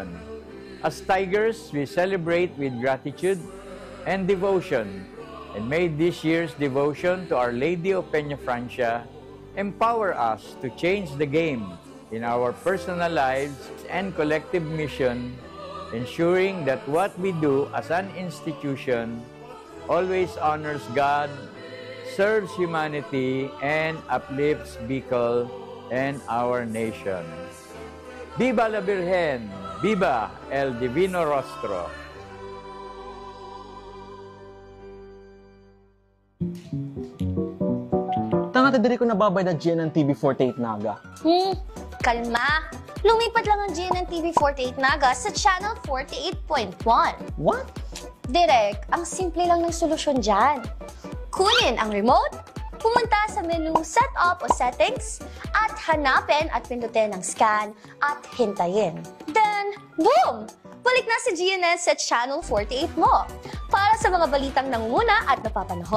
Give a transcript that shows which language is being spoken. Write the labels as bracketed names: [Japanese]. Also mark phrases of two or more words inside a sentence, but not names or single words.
[English] As Tigers, we celebrate with gratitude and devotion, and may this year's devotion to Our Lady of Peña Francia empower us to change the game in our personal lives and collective mission, ensuring that what we do as an institution always honors God, serves humanity, and uplifts Bicol and our nation. [Spanish] Viva la Virgen! Viva el Divino Rostro! [Bikol] Tanga diri ko nababay na GNN TV48 Naga. [Filipino] Kalma! Lumipat lang ang GNN TV48 Naga sa Channel 48.1. [English] What? [Filipino] Direk, ang simple lang ng solusyon dyan. Kunin ang remote, pumunta sa menu Setup o Settings, at hanapin at pindutin ang scan at hintayin. [English] Then, boom! [Filipino] Balik na si GNN sa Channel 48 mo. Para sa mga balitang nanguna at napapanahon,